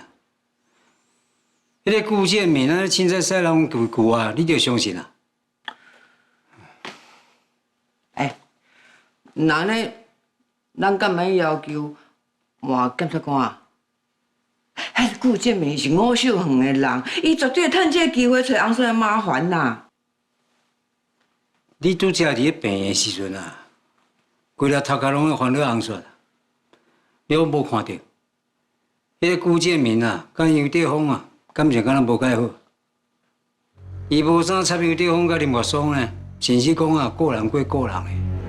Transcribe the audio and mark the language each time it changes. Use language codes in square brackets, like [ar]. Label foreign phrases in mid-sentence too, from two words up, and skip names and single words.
[nan] 迄个顾建明啊，凊彩使人对句啊，你就相信啊？那呢，咱干嘛要求换检察官啊？迄顾建明是5小园的人，伊绝对趁这个机会找红水来麻烦啦。你拄则伫咧病的时阵啊，规条头壳拢会烦恼红水。你有无看到？迄个辜建明啊，甲杨德峰啊，感情敢若无介好。伊无啥插杨德峰甲林月松呢，甚至讲啊，个人过个人的。